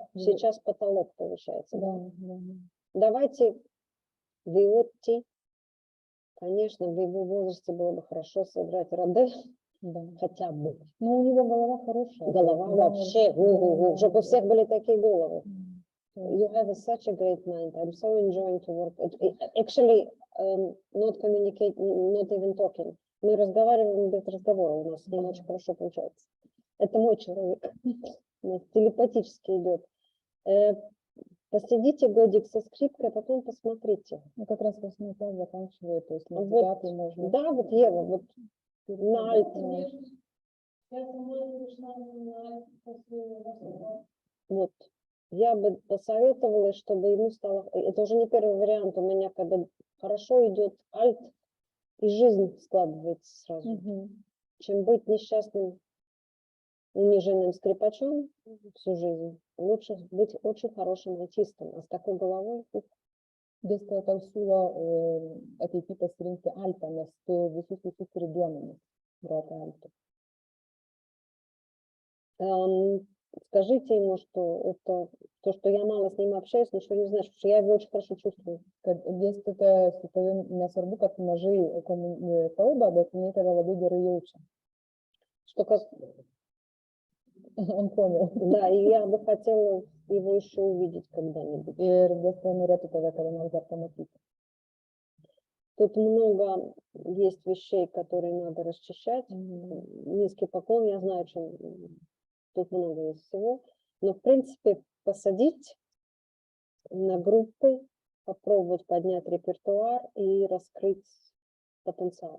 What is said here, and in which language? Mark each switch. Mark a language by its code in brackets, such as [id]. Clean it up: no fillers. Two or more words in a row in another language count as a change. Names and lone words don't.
[ru] сейчас потолок получается. Да, да. Давайте Виоти, конечно, в его возрасте было бы хорошо сыграть Раде, Да. хотя бы. Ну, у него голова хорошая. Голова вообще, чтобы у всех были такие головы. [en] You have such a great mind. I'm so enjoying to work. Actually, not communicate, not even talking. [ru] Мы разговариваем без разговора, у нас с ним очень хорошо получается. Это мой человек. У нас телепатически идет. Посидите годик со скрипкой, а потом посмотрите. Ну, как раз 8 класс заканчивает, то есть на Вот, 9 можно. да, вот Ева, вот на альт. Вот. Я бы посоветовала, чтобы ему стало... Это уже не первый вариант у меня, когда хорошо идет альт, и жизнь складывается сразу. Чем быть несчастным, униженным скрипачом всю жизнь, лучше быть очень хорошим артистом. А с такой головой... [lt] Dėstytoja tau siūlo ateity pasirinkti altą, nes tu visus turi duomenis groti altą. [ru] Скажите ему, что это то, что я мало с ним общаюсь, ничего не значит, потому что я его очень хорошо чувствую. [lt] Kad dėstytoja su tavim nesvarbu, kad mažai kalba, bet jinai tave labai gerai jaučia. [ru] Что как... Он понял. Да, и я бы хотела его еще увидеть когда-нибудь. [lt] Ir dėstytoja norėtų tave kada nors dar pamatyti. [ru] Тут много есть вещей, которые надо расчищать. Низкий поклон, я знаю, что тут много есть всего. Но, в принципе, посадить на группы, попробовать поднять репертуар и раскрыть потенциал.